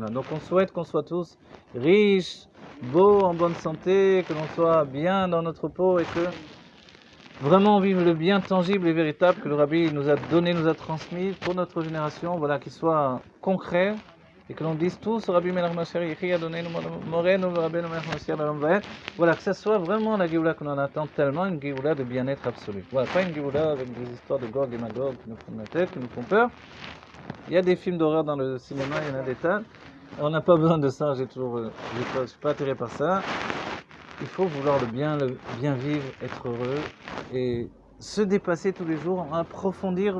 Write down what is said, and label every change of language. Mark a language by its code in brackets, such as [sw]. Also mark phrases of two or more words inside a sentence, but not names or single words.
[fr] Donc on souhaite qu'on soit tous riches, beaux, en bonne santé, que l'on soit bien dans notre peau et que vraiment on vive le bien tangible et véritable que le Rabbi nous a donné, nous a transmis pour notre génération, voilà, qu'il soit concret et que l'on dise tous [he] רבי מלך משיח יחי אדוני מורנו רבינו מלך משיח עולם ועד. [fr] Voilà, que ça soit vraiment la Géoula que l'on attend tellement, une Géoula de bien-être absolu. Voilà, pas une Géoula avec des histoires de Gog et Magog qui nous font la tête, qui nous font peur. Il y a des films d'horreur dans le cinéma, il y en a des tas. On n'a pas besoin de ça, je suis pas attiré par ça. Il faut vouloir le bien vivre, être heureux et se dépasser tous les jours, approfondir notre bonheur.